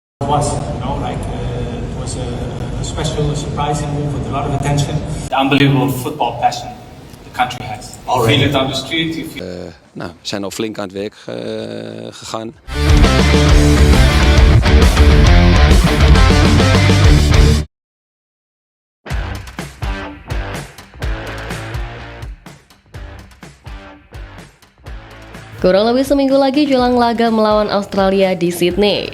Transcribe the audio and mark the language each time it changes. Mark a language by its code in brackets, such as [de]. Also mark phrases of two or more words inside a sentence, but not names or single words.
[en] was. It was a special, surprising move with a lot of attention. The unbelievable football passion the country has. You feel it on the street. [nl] We zijn al flink aan het werk gegaan. [id] Kurang lebih seminggu lagi jelang laga melawan Australia di Sydney.